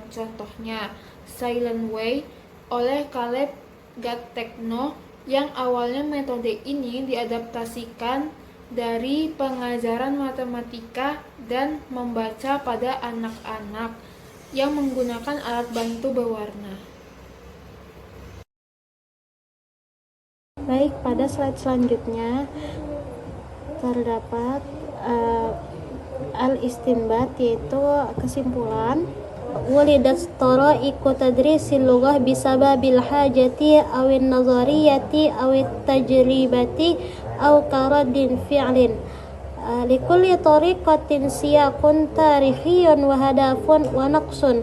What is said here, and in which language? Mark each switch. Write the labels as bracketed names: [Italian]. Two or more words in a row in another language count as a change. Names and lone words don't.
[Indonesian] Contohnya Silent Way oleh Caleb Gattegno, yang awalnya metode ini diadaptasikan dari pengajaran matematika dan membaca pada anak-anak yang menggunakan alat bantu berwarna. Baik, pada slide selanjutnya terdapat al-istinbat, yaitu kesimpulan. [Arabic] ولدت طرائق تدريس اللغة بسبب الحاجة أو النظرية أو التجربة أو كرد فعل. لكل طريقة سياق تاريخي وهدف ونقص.